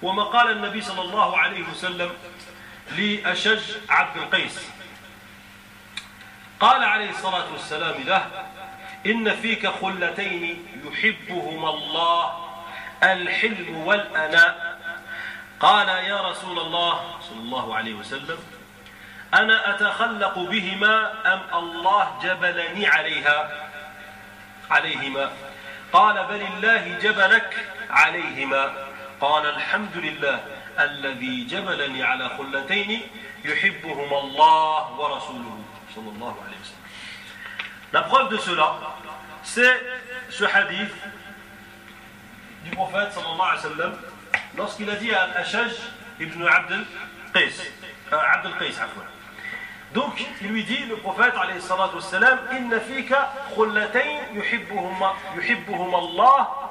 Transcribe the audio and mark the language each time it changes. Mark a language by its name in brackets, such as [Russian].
[Arabic] وما قال النبي صلى الله عليه وسلم لأشج عبد القيس قال عليه الصلاة والسلام له إن فيك خلتين يحبهما الله الحلم والأناء قال يا رسول الله صلى الله عليه وسلم أنا أتخلق بهما أم الله جبلني عليهما قال بل الله جبلك عليهما قال الحمد لله الذي جبلني على خلتين يحبهما الله ورسوله صلى الله عليه وسلم. [French] La preuve de cela, c'est ce hadith du prophète [Arabic] صلى الله عليه وسلم [French] lorsqu'il a dit à Al-Ashaj ibn Abd al-Qais, Abd al-Qais, عفوا. Donc, il lui dit, le prophète [Arabic] عليه الصلاة والسلام, إن فيك خلتين يحبهما الله.